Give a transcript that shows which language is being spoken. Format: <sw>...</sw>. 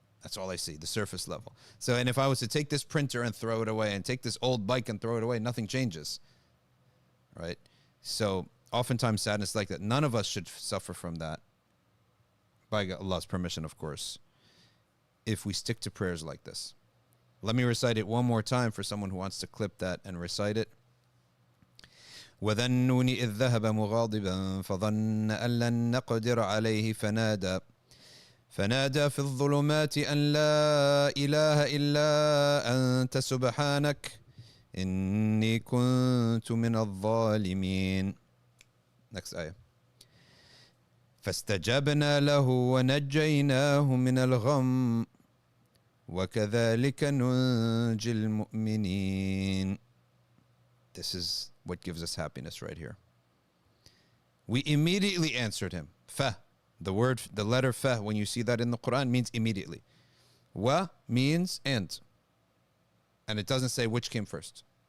<en>That's all I see, the surface level. So, and if I was to take this printer and throw it away, and take this old bike and throw it away, nothing changes, right? So oftentimes sadness like that, none of us should suffer from that, by Allah's permission, of course, if we stick to prayers like this. Let me recite it one more time for someone who wants to clip that and recite it.</en> <ar>وَذَا النُّونِ إِذْ ذَهَبَ مُغَاضِبًا فَظَنَّ أَن لَّن نَّقْدِرَ عَلَيْهِ فنادى في الظلمات أن لا إله إلا أنت سبحانك إني كنت من الظالمين.</ar> <en>Next ayah.</en> <ar>فاستجبنا له ونجيناه من الغم وكذلك ننجي المؤمنين.</ar> <en>This is what gives us happiness right here. We immediately answered him. The letter fa, when you see that in the Quran, means immediately. Wa means and it doesn't say which came first.</en>